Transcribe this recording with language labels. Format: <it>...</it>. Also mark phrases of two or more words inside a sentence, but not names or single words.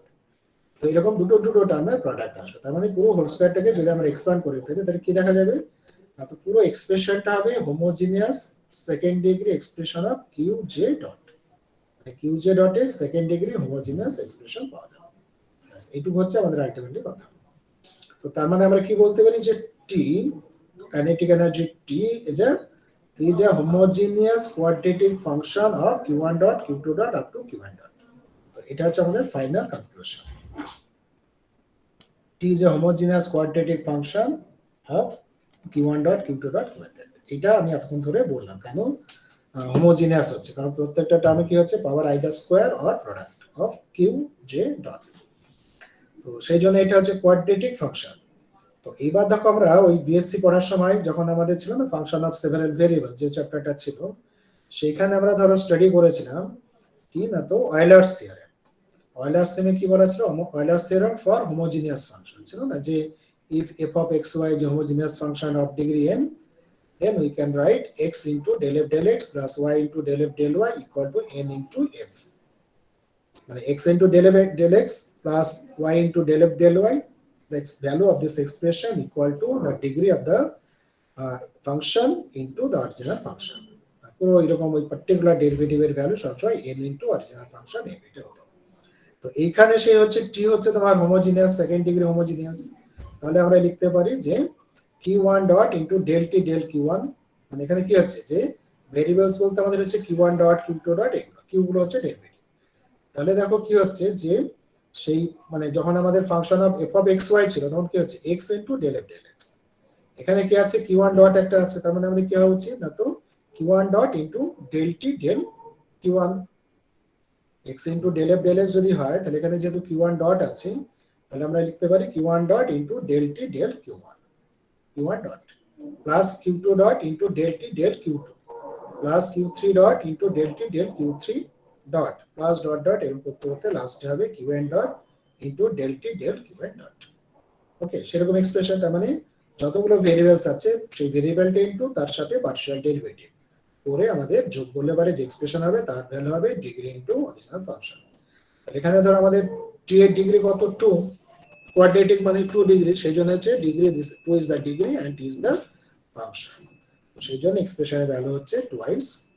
<bn>তো এরকম দুটো দুটো টার্মের প্রোডাক্ট আসবে, তার মানে পুরো</bn> <en>whole squareটাকে</en> <bn>যদি আমরা এক্সপ্যান্ড করে ফেলি তাহলে কি দেখা যাবে না, তো পুরো এক্সপ্রেশনটা হবে</bn> <en>homogeneous second degree expression of q j dot,</en> <bn>কিউ জে ডটে</bn> <en>second degree homogeneous expression</en> <bn>পাওয়া যাবে। এইটুকু হচ্ছে আমাদের আলটিমেটলি কথা। তো তার মানে আমরা কি বলতে পারি যে টি</bn> <en>kinetic energy</en> <bn>টি</bn> <en>is a homogeneous quadratic function of q1 dot q2 dot up to q1 dot.</en> <bn>তো এটা হচ্ছে আমাদের</bn> <en>final conclusion. T is a homogeneous quadratic function of q1 dot q2 dot q1 dot.</en> <bn>এটা আমি এতক্ষণ ধরে বললাম কেন হোমোজিনিয়াস হচ্ছে, কারণ প্রত্যেকটা টার্মে কি হচ্ছে পাওয়ার</bn> <en>either square or product of q j dot.</en> <bn>তো সেই জন্য এটা হচ্ছে</bn> <en>quadratic function.</en> <bn>তো এইবার দেখো আমরা ওই বিএসসি পড়ার সময় যখন আমাদের ছিল না</bn> <en>function of several variable</en> <bn>যে চ্যাপ্টারটা ছিল, সেখানে আমরা ধরো স্টাডি করেছিলাম কি না, তো অয়েলার্স থিওরেম। অয়েলার্স থিওরেমে কি বলা ছিল,</bn> <en>Euler's theorem for homogeneous function</en> <bn>ছিল না, যে</bn> <en>if f of xy is a homogeneous function of degree n, then we can write x into del f del x plus y into del f del y equal to n into f, মানে x into del f del x plus y into del f del y, the value of this expression equal to the degree of the function into the original function.</en> <bn>পুরো এরকম ওই</bn> <en>particular derivativeের value</en> <bn>সবসময়</bn> <en>n into original function</en> <bn>n এটা হতো। তো এইখানে সে হচ্ছে t হচ্ছে তোমার</bn> <en>homogeneous second degree homogeneous,</en> <bn>তাহলে আমরা লিখতে পারি যে</bn> <en>q1 dot into del t del q1,</en> <bn>মানে এখানে কি হচ্ছে যে ভেরিয়েবলস বলতে আমাদের হচ্ছে</bn> <en>q1 dot q2 dot</en> <bn>এগুলো কিউ গুলো হচ্ছে ডেরিভেটিভ। তাহলে দেখো কি হচ্ছে যে সেই মানে যখন আমাদের</bn> <en>function of f of xy</en> <bn>ছিল তখন কি হচ্ছে</bn> <en>x into del f del x,</en> <bn>এখানে কি আছে q1 ডট একটা আছে, তার মানে আমাদের কি হওয়া উচিত না, তো</bn> <en>q1 dot into del t del q1, x into del f del x</en> <bn>যদি হয় তাহলে এখানে যেহেতু q1 ডট আছে তাহলে আমরা লিখতে পারি</bn> <en>q1 dot into del t del q1 dot plus q2 dot into del t del q2 plus q3 dot into del t del q3 dot plus dot dot</en> <bn>এরকম করতে করতে লাস্টে হবে</bn> <en>qn dot into del t del qn dot.</en> <bn>ওকে, সেরকম এক্সপ্রেশন, তার মানে যতগুলো ভেরিয়েবলস আছে সেই ভেরিয়েবলটা ইনটু তার সাথে</bn> <en>partial derivative</en> <bn>করে আমাদের যোগ করলে পারে যে এক্সপ্রেশন হবে তার ভ্যালু হবে</bn> <en>degree into original function.</en> <bn>এখানে ধরো আমাদের t এর ডিগ্রি কত 2, কোয়াড্রেটিক মানে 2 ডিগ্রি, সেই জন্য হচ্ছে</bn> <en>degree this 2 is the degree and t is the function,</en> <bn>সেই জন্য এক্সপ্রেশনের ভ্যালু হচ্ছে</bn> <en>twice t.</en>